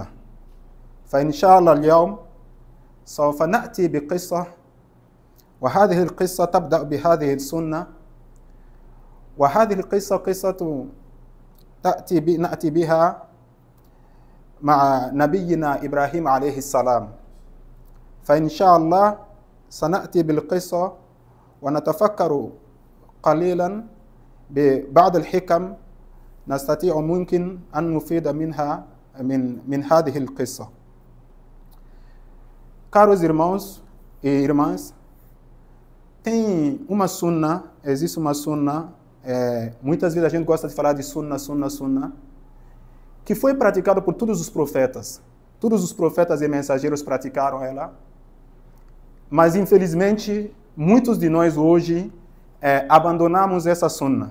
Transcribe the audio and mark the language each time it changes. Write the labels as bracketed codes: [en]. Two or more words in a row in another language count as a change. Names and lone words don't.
[ar] فإن شاء الله اليوم سوف نأتي بقصة، وهذه القصة تبدأ بهذه السنة، وهذه القصة قصة نأتي بها مع نبينا إبراهيم عليه السلام. فإن شاء الله سنأتي بالقصة ونتفكر قليلا ببعض الحكم نستطيع ممكن أن نفيد منها من هذه القصة. [pt] Caros irmãos e irmãs, existe uma sunna, muitas vezes a gente gosta de falar de sunna, que foi praticado por todos os profetas. Todos os profetas e mensageiros praticaram ela, mas infelizmente muitos de nós hoje abandonamos essa sunna.